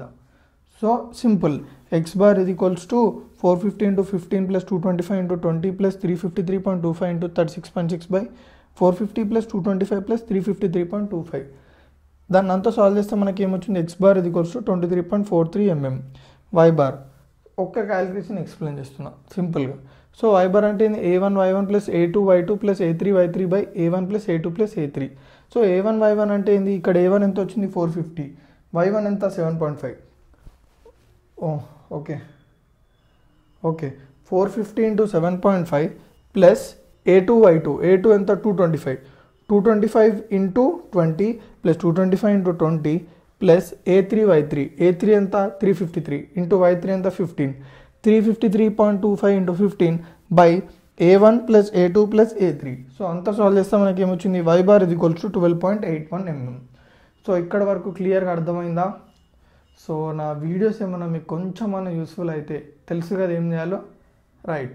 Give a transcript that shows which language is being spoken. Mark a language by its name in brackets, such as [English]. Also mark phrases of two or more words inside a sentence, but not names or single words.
[English] So simple. x bar = 450 × 15 + 225 × 20 + 353.25 × 36.6/450 + 225 + 353.25. [Telugu] దాన్ని అంతా సాల్వ్ చేస్తే మనకి ఏమొచ్చింది? [English] x bar [Telugu] = 23.43 mm. [English] y bar [Telugu] ఒక్క [English] calculation explain [Telugu] చేస్తున్నా సింపుల్గా. [English] So y bar అంటే a1 y1 + a2 y2 + a3 y3/a1 + a2 + a3. [Telugu] సో a1 y1 అంటే ఏంది? ఇక్కడ a1 ఎంత వచ్చింది? 450. y1 ఎంత? 7.5. [English] Okay 450 × 7.5 plus a2 y2. [Telugu] a2 ఎంత? 225. 225 × 20 + 225 × 20 [English] plus a3 y3. [Telugu] a3 ఎంత? 353 × y3 ఎంత? 15. 353.25 × 15 [English] by a1 + a2 + a3. [Telugu] సో అంతా సాల్వ్ చేస్తే మనకి ఏమొచ్చింది? [English] y bar [Telugu] = 12.81 mm. సో ఇక్కడ వరకు క్లియర్గా అర్థమైందా? సో నా వీడియోస్ ఏమన్నా మీకు కొంచెం యూస్ఫుల్ అయితే తెలుసు కదా ఏం చేయాలో, రైట్.